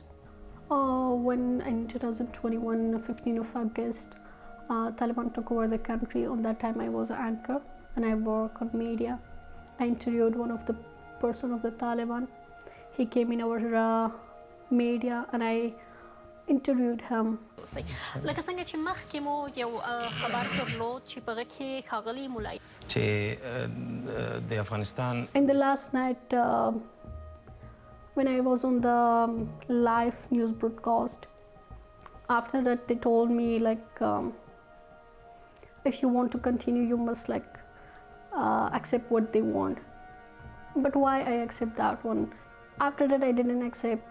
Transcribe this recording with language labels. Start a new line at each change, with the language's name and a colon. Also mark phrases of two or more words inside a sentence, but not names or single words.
English: When in 2021, 15 of August, Taliban took over the country. On that time I was an anchor and I work on media. I interviewed one of the person of the Taliban. He came in our media and I interviewed him.
Pashto: لکه څنګه چې مخکې مو یو خبر درلود چې په هغه کې ښاغلي مولایي چې د افغانستان
English: In the last night when I was on the live news broadcast, after that they told me like if you want to continue you must like accept what they want. But why I accept that one? After that I didn't accept.